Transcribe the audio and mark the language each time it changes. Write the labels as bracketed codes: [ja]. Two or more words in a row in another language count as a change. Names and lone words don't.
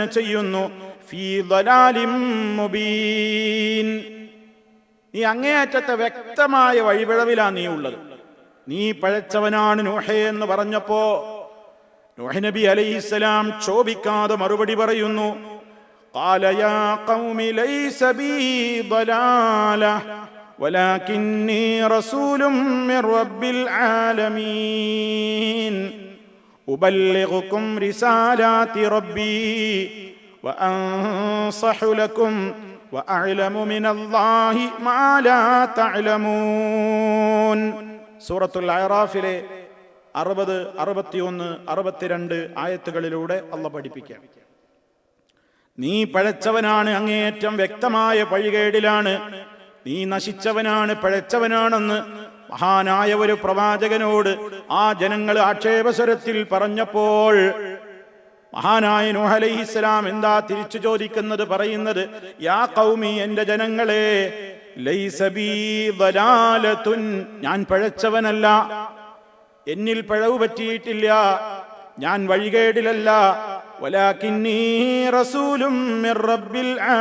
[ml] ചെയ്യുന്നു, [ar] في ضلال مبين [ml] നീ അങ്ങേയറ്റത്തെ വ്യക്തമായ വഴിപിഴവിലാ നീ ഉള്ളത്, നീ പഴച്ചവനാണ് നൂഹേ എന്ന് പറഞ്ഞപ്പോ നൂഹ് നബി അലൈഹിസ്സലാം ക്ഷോഭിക്കാതെ മറുപടി പറയുന്നു, [ar] قال يا قوم ليس بي ضلالة ولكني رسول من رب العالمين أبلغكم رسالات ربي وأنصح لكم وأعلم من الله ما لا تعلمون. [ml] സൂറത്തുൽ അഅറാഫിലെ 60, 61, 62 ആയത്തുകളിലൂടെ അല്ലാഹു പഠിപ്പിക്കുകയാണ്, നീ പഴച്ചവനാണ്, അങ്ങേയറ്റം വ്യക്തമായ പഴികേടിലാണ്, നീ നശിച്ചവനാണ്, പഴച്ചവനാണെന്ന് മഹാനായ ഒരു പ്രവാചകനോട് ആ ജനങ്ങൾ ആക്ഷേപസ്വരത്തിൽ പറഞ്ഞപ്പോൾ മഹാനായ നൂഹ് അലൈഹിസ്സലാം എന്താ തിരിച്ചു ചോദിക്കുന്നത്, പറയുന്നത്, [ar] يا قومي, [ml] എന്റെ ജനങ്ങളെ, [ar] ليس بي ضلالة [ml] ഞാൻ പഴച്ചവനല്ല, എന്നിൽ പിഴവ് പറ്റിയിട്ടില്ല, ഞാൻ വഴികേടിലല്ല, [ar] ولكني رسول من رب